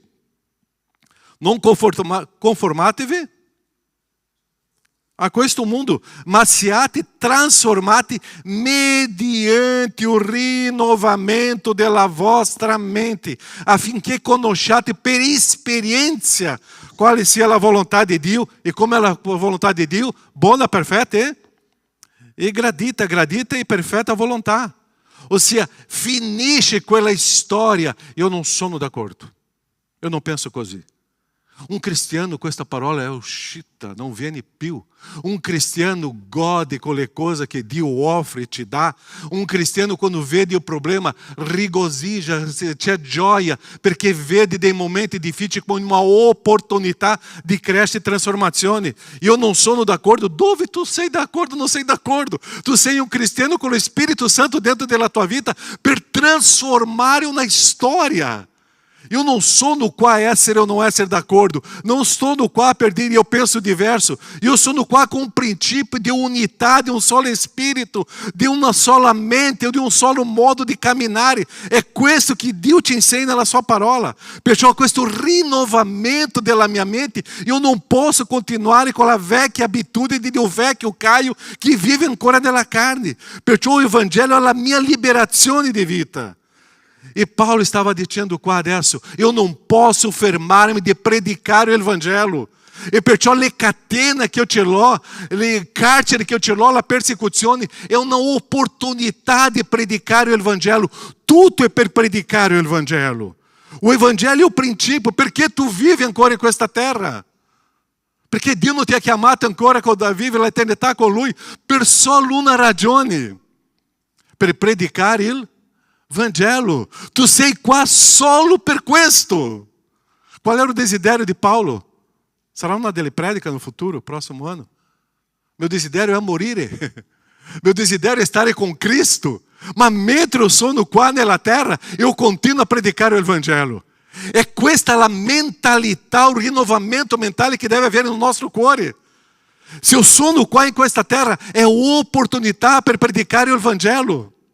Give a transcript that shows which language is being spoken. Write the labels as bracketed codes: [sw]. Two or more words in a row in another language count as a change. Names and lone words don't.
[it] Non conformatevi a questo mondo, ma siate trasformati mediante o rinnovamento della vostra mente, affinché conosciate per esperienza quale sia la volontà di Dio. E come è la volontà di Dio? Buona, perfetta e gradita e perfetta volontà. Ossia, finisce quella storia. Io non sono d'accordo. [pt] Eu não [it] penso così. Um cristiano, questa parola è uscita, non viene più. Un cristiano gode con le cose che Dio offre e ti dà. Un cristiano, quando vede il problema, rigosija, c'è gioia, perché vede dei momenti difficili come uma opportunità di crescita e trasformazione. Io non sono d'accordo. Dove tu sei d'accordo? Non sei d'accordo. Tu sei un cristiano con lo Spirito Santo dentro della tua vita per trasformare una storia. [pt] Eu não sou no qual é ser ou não é ser d'accordo. Não estou no qual [it] per dire [pt] eu penso diverso. Eu sou no qual com um princípio de unidade, de um solo espírito, de uma sola mente, de um solo modo de caminhar. [it] É questo que Dio ti insegna na sua parola. Perciò questo rinnovamento della mia mente, [pt] eu não posso [it] continuare con la vecchia abitudine di un vecchio Caio che vive ancora nella carne. Perciò [pt] o Evangelho [it] è la mia liberazione di vita. [pt] E Paulo estava dizendo qua adesso, eu não posso [it] fermarmi di predicare il Vangelo. E perciò le catene che io ce l'ho, le carceri che io ce l'ho, la persecuzione, è un'opportunità di predicare il Vangelo. Tutto è per predicare il Vangelo. [pt] O Evangelho [it] è il principio. Perché tu vivi ancora in questa terra? Perché Dio non ti ha chiamato ancora a vivere l'eternità con Lui? Per solo una ragione. Per predicare il Vangelo. Tu sei qua solo per questo. Qual era o desiderio di Paulo? Sarà una delle prediche [pt] no futuro, próximo ano? [it] Meu desiderio è morire. Meu desiderio è stare con Cristo. Ma mentre io sono qua nella terra, io continuo a predicare il Vangelo. È questa la mentalità, il rinnovamento mentale che deve avere nel nostro cuore. Se io sono qua in questa terra, è un'opportunità per predicare il Vangelo.